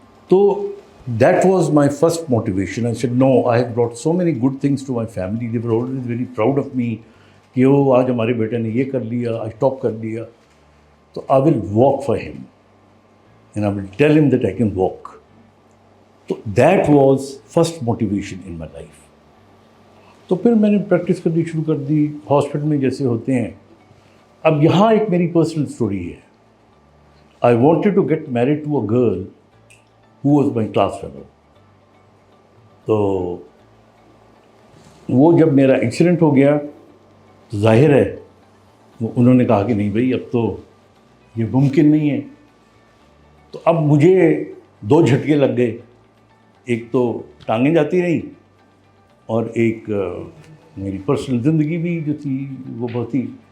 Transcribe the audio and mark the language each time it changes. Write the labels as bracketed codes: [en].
[en] تو that was my first motivation. I said, no, I have brought so many good things to my family. They were always very proud of me. [ur] کہ وہ آج ہمارے بیٹے نے یہ کر لیا، آج ٹاپ کر لیا. [en] تو I will walk for him and I will tell him that I can walk. تو that was first motivation in my life. [ur] تو پھر میں نے پریکٹس کرنی شروع کر دی ہاسپٹل میں جیسے ہوتے ہیں. اب یہاں ایک میری پرسنل اسٹوری ہے. [en] I wanted to get married to a girl who was my class fellow. [ur] تو وہ جب میرا ایکسیڈنٹ ہو گیا تو ظاہر ہے انہوں نے کہا کہ نہیں بھائی، اب تو یہ ممکن نہیں ہے. تو اب مجھے 2 جھٹکے لگ گئے. ایک تو ٹانگیں جاتی رہیں، اور ایک میری پرسنل زندگی بھی جو تھی وہ بہت ہی.